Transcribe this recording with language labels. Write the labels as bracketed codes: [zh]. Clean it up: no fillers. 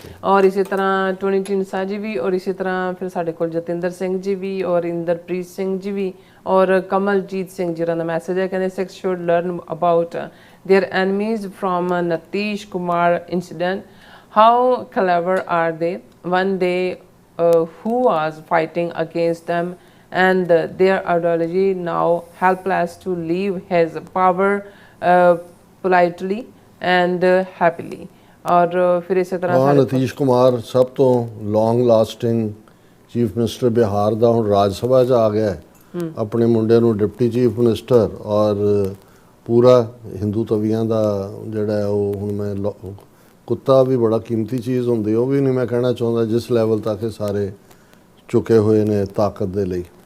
[pa] ਔਰ ਇਸੇ ਤਰ੍ਹਾਂ ਟੋਨੀ ਟਿੰਸਾ ਜੀ ਵੀ, ਔਰ ਇਸੇ ਤਰ੍ਹਾਂ ਫਿਰ ਸਾਡੇ ਕੋਲ ਜਤਿੰਦਰ ਸਿੰਘ ਜੀ ਵੀ, ਔਰ ਇੰਦਰਪ੍ਰੀਤ ਸਿੰਘ ਜੀ ਵੀ, ਔਰ ਕਮਲਜੀਤ ਸਿੰਘ ਜੀ ਦਾ ਮੈਸੇਜ ਹੈ, ਕਹਿੰਦੇ [en] Sikhs should learn about their enemies from Nitish Kumar incident. How clever are they? One day who was fighting against them and their ideology, now helpless to leave his power politely and happily. [hi] और फिर इसी तरह [pa] ਨਤੀਸ਼ ਕੁਮਾਰ ਸਭ ਤੋਂ ਲੌਂਗ lasting chief minister Bihar ਦਾ ਹੁਣ ਰਾਜ ਸਭਾ 'ਚ ਆ ਗਿਆ, ਆਪਣੇ ਮੁੰਡੇ ਨੂੰ ਡਿਪਟੀ ਚੀਫ ਮਿਨਿਸਟਰ, ਔਰ ਪੂਰਾ ਹਿੰਦੂ ਤਵੀਆਂ ਦਾ ਜਿਹੜਾ ਉਹ ਹੁਣ ਮੈਂ ਕੁੱਤਾ ਵੀ ਬੜਾ ਕੀਮਤੀ ਚੀਜ਼ ਹੁੰਦੀ, ਉਹ ਵੀ ਨਹੀਂ ਮੈਂ ਕਹਿਣਾ ਚਾਹੁੰਦਾ ਜਿਸ ਲੈਵਲ ਤੱਕ ਇਹ ਸਾਰੇ ਚੁੱਕੇ ਹੋਏ ਨੇ ਤਾਕਤ ਦੇ ਲਈ।